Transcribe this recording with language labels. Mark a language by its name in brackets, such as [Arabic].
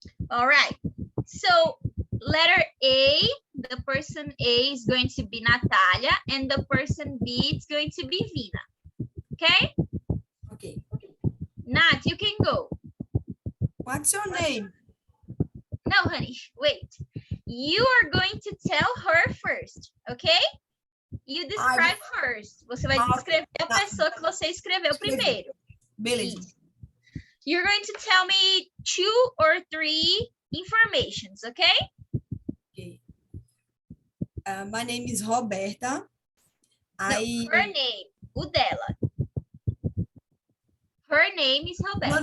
[English] All right. So letter A, the person A is going to be Natalia, and the person B is going to be Vina. Okay? Okay. Nat, you can go. What's your name? No, honey, wait. You are going to tell her first, okay? You describe first. [Portuguese] Você vai descrever a pessoa que você escreveu primeiro. Beleza. Isso. [English] You're going to tell me 2 or 3 informations, okay? Okay. My name is Roberta. No, her name, [Portuguese] o dela. [English] Her name is Roberta.